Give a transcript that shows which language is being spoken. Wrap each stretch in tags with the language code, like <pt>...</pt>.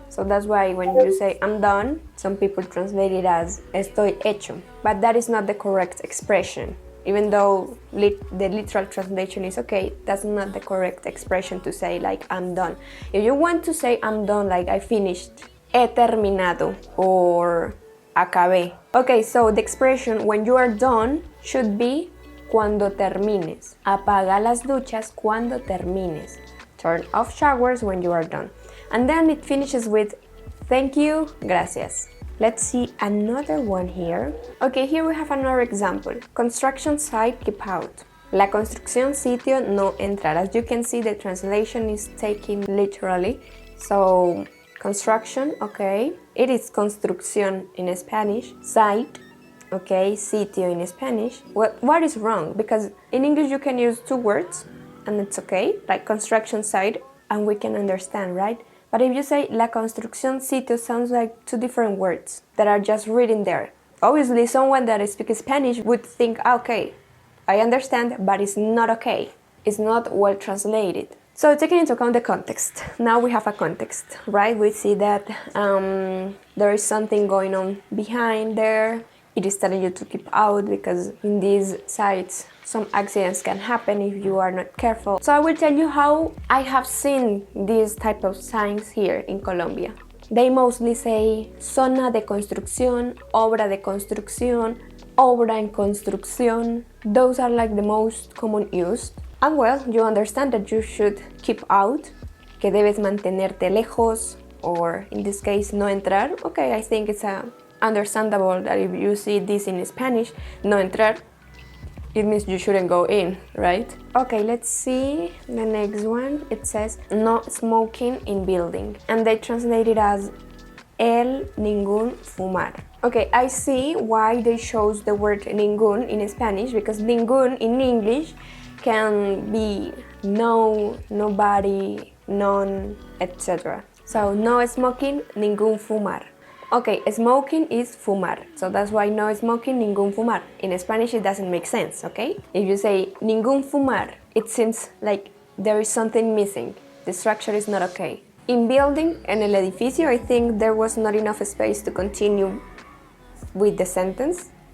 <en>So that's why when you say I'm done, some people translate it as</en> <es>estoy hecho,</es> <en>but that is not the correct expression. Even though the literal translation is okay, that's not the correct expression to say like I'm done. If you want to say I'm done, like I finished,</en> <es>he terminado,</es> <en>or</en> <es>acabé.</es> <en>Okay, so the expression when you are done should be</en> <es>cuando termines. Apaga las duchas cuando termines.</es> <en>Turn off showers when you are done. And then it finishes with thank you, gracias. Let's see another one here. Okay, here we have another example. Construction site, keep out.</en> <es>La construcción sitio, no entrar.</es> <en>As you can see, the translation is taken literally. So, construction, okay. It is construcción in Spanish. Site, okay, sitio in Spanish. What is wrong? Because in English you can use two words and it's okay, like construction site, and we can understand, right? But if you say</en> <es>la construcción sitio,</es> <en>sounds like two different words that are just written there. Obviously, someone that speaks Spanish would think, okay, I understand, but it's not okay. It's not well translated. So taking into account the context, now we have a context, right? We see that there is something going on behind there. It is telling you to keep out because in these sites some accidents can happen if you are not careful. So I will tell you how I have seen these type of signs here in Colombia. They mostly say</en> <es>zona de construcción, obra de construcción, obra en construcción.</es> <en>Those are like the most common used. And well, you understand that you should keep out,</en> <es>que debes mantenerte lejos,</es> <en>or in this case,</en> <es>no entrar.</es> <en>Okay, I think it's understandable that if you see this in Spanish,</en> <es>no entrar,</es> <en>it means you shouldn't go in, right? Okay, let's see the next one. It says no smoking in building, and they translate it as</en> <es>el ningún fumar.</es> <en>Okay, I see why they chose the word ningún in Spanish, because ningún in English can be no, nobody, none, etc. So no smoking,</en> <es>ningún fumar.</es> <en>Okay, smoking is fumar, so that's why no smoking,</en> <es>ningún fumar.</es> <en>In Spanish it doesn't make sense, okay? If you say</en> <es>ningún fumar,</es> <en>it seems like there is something missing. The structure is not okay. In building,</en> <es>en el edificio,</es> <en>I think there was not enough space to continue with the sentence.</en>